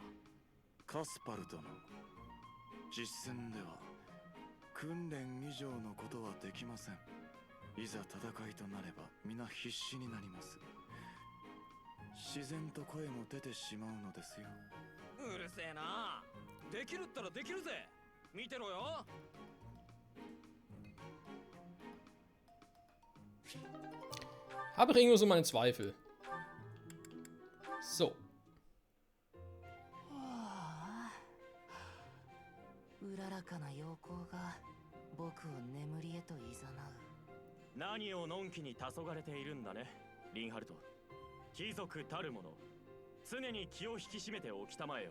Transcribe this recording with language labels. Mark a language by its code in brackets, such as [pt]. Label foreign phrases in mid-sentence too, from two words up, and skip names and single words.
[ja] カスパル殿、実戦では訓練以上のことはできません。いざ戦いとなれば皆必死になります。自然と声も出てしまうのですよ。うるせえな。できるったらできるぜ。見てろよ。 [de] Habe ich irgendwo so meine Zweifel. So. [ja] うららかな陽光が僕を眠りへと誘う。何をのんきに黄昏ているんだね、リンハルト。貴族たるもの、常に気を引き締めておきたまえよ。